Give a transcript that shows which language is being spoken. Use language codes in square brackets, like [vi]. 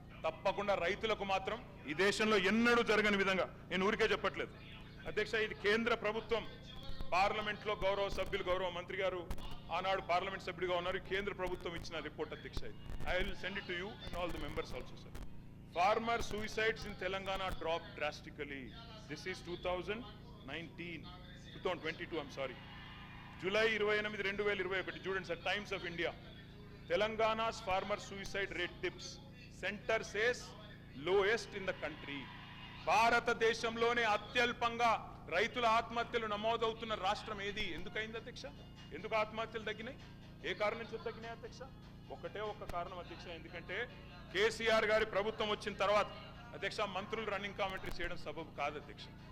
[te] తప్పకుండా రైతులకు మాత్రం ఈ దేశంలో ఎన్నడూ జరగని విధంగా, నేను ఊరికే చెప్పట్లేదు అధ్యక్ష, ఇది కేంద్ర ప్రభుత్వం పార్లమెంట్లో గౌరవ సభ్యులు గౌరవ మంత్రి గారు ఆనాడు పార్లమెంట్ సభ్యుడిగా ఉన్నారు, కేంద్ర ప్రభుత్వం ఇచ్చిన రిపోర్ట్ అధ్యక్ష. [en] I will send it to you and all the members also sir. Farmer suicides in Telangana dropped drastically. This is 2022, I'm sorry. July 28, 2021, students at Times of India. Telangana's farmer suicide rate dips. Center says lowest in the country. [te] భారతదేశంలోనే అత్యల్పంగా రైతుల ఆత్మహత్యలు నమోదవుతున్న రాష్ట్రం ఏది? ఎందుకైంది అధ్యక్ష? ఎందుకు ఆత్మహత్యలు తగ్గినాయి? ఏ కారణం నుంచి తగ్గినాయి అధ్యక్ష? ఒకటే ఒక కారణం అధ్యక్ష, ఎందుకంటే కేసీఆర్ గారి ప్రభుత్వం వచ్చిన తర్వాత అధ్యక్ష మంత్రులు రన్నింగ్ కామెంటరీ చేయడం సబబు కాదు అధ్యక్ష.